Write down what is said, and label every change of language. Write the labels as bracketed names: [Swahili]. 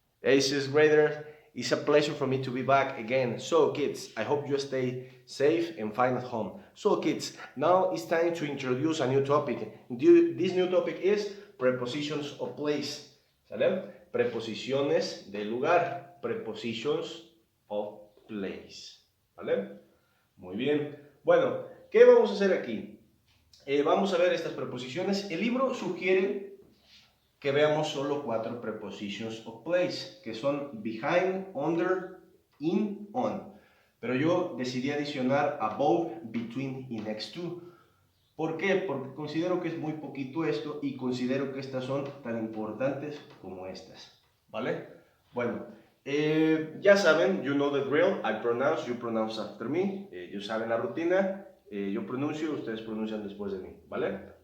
[English] Hey, sixth grader, it's a pleasure for me to be back again. So, kids, I hope you stay safe and fine at home. So, kids, now it's time to introduce a new topic. This new topic is prepositions of place. [Spanish] ¿Sale? Preposiciones de lugar. [English] Prepositions of place. [Spanish] ¿Vale? Muy bien. Bueno, ¿qué vamos a hacer aquí? Vamos a ver estas preposiciones. El libro sugiere que veamos solo 4 [English] prepositions of place, [Spanish] que son behind, under, in, on. Pero yo decidí adicionar above, between y next to. ¿Por qué? Porque considero que es muy poquito esto y considero que estas son tan importantes como estas. ¿Vale? Bueno, ya saben, [English] you know the drill, I pronounce, you pronounce after me. [Spanish] Ya saben la rutina, yo pronuncio, ustedes pronuncian después de mí. ¿Vale?